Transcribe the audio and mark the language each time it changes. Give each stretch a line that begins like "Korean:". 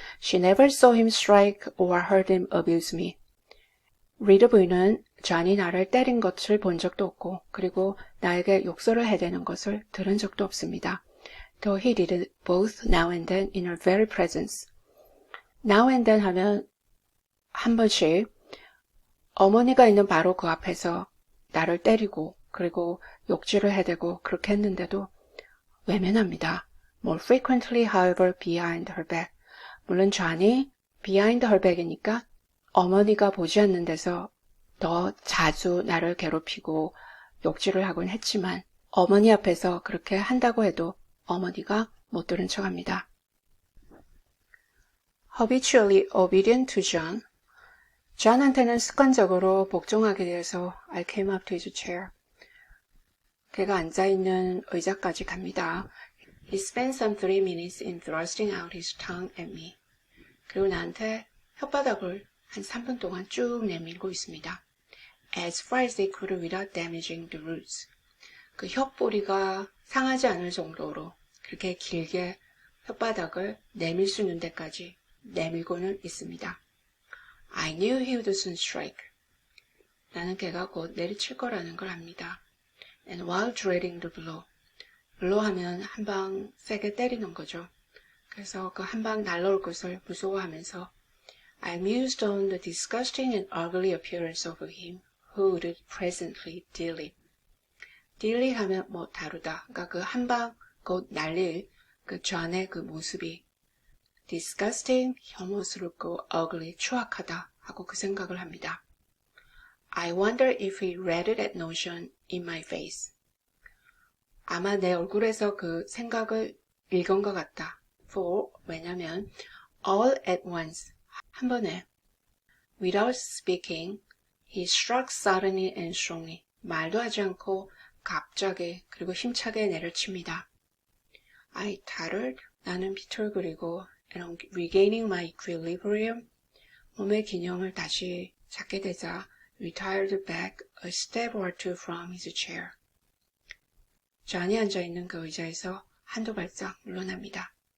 English: She never saw him strike or heard him abuse me.
Korean: 리드 부인은 존이 나를 때린 것을 본 적도 없고 그리고 나에게 욕설을 해대는 것을 들은 적도 없습니다.
English: Though he did it both now and then in her very presence. Now and then
Korean: 하면 한 번씩 어머니가 있는 바로 그 앞에서 나를 때리고 그리고 욕질을 해대고 그렇게 했는데도 외면합니다.
English: More frequently, however, behind her back.
Korean: 물론 존이
English: behind her back
Korean: 이니까 어머니가 보지 않는 데서 더 자주 나를 괴롭히고 욕질을 하곤 했지만 어머니 앞에서 그렇게 한다고 해도 어머니가 못 들은 척합니다.
English: Habitually obedient to John.
Korean: 존한테는 습관적으로 복종하게 되어서
English: I came up to his chair.
Korean: 걔가 앉아있는 의자까지 갑니다.
English: He spent some 3 minutes in thrusting out his tongue at me.
Korean: 그리고 나한테 혓바닥을 한 3분 동안 쭉 내밀고 있습니다.
English: As far as they could without damaging the roots.
Korean: 그 혓뿌리가 상하지 않을 정도로 그렇게 길게 혓바닥을 내밀 수 있는 데까지 내밀고는 있습니다.
English: I knew he would soon strike.
Korean: 나는 걔가 곧 내리칠 거라는 걸 압니다.
English: And while dreading the blow.
Korean: blow 하면 한 방 세게 때리는 거죠. 그래서 그 한 방 날라올 것을 무서워하면서
English: I mused on the disgusting and ugly appearance of him who would presently deal it. deal it
Korean: 하면 뭐 다루다. 그러니까 그 한 방 곧 날릴 그 존의 그 모습이 disgusting, 혐오스럽고 ugly, 추악하다 하고 그 생각을 합니다.
English: I wonder if he read that notion in my face.
Korean: 아마 내 얼굴에서 그 생각을 읽은 것 같다.
English: For,
Korean: 왜냐면
English: all at once,
Korean: 한 번에
English: without speaking, he struck suddenly and strongly.
Korean: 말도 하지 않고 갑자기 그리고 힘차게 내려칩니다.
English: I tottered.
Korean: 나는 비틀거리고
English: and on regaining my equilibrium,
Korean: 몸의 균형을 다시 찾게 되자
English: retired back a step or two from his chair.
Korean: 존이 앉아있는 그 의자에서 한두 발짝 물러납니다.